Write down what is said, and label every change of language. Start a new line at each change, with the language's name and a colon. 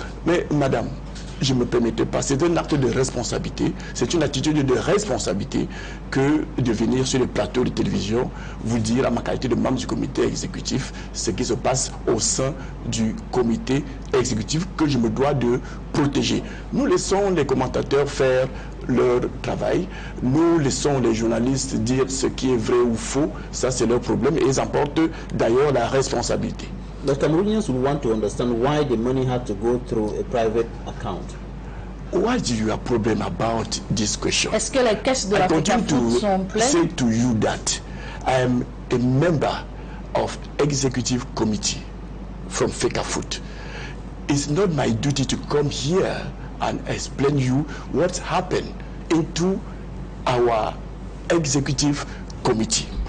French: Mais madame, je ne me permettais pas, c'est un acte de responsabilité, c'est une attitude de responsabilité que de venir sur le plateau de télévision vous dire à ma qualité de membre du comité exécutif ce qui se passe au sein du comité exécutif que je me dois de protéger. Nous laissons les commentateurs faire leur travail, nous laissons les journalistes dire ce qui est vrai ou faux, ça c'est leur problème et ils en portent d'ailleurs la responsabilité.
English: The Cameroonians would want to understand why the money had to go through a private account. Why do you have a problem about this question?
French: Est-ce que les caisses de la FECAFOOT sont pleines?
English: I say to you that I am a member of executive committee from FECAFOOT. It's not my duty to come here and explain you what happened into our executive committee.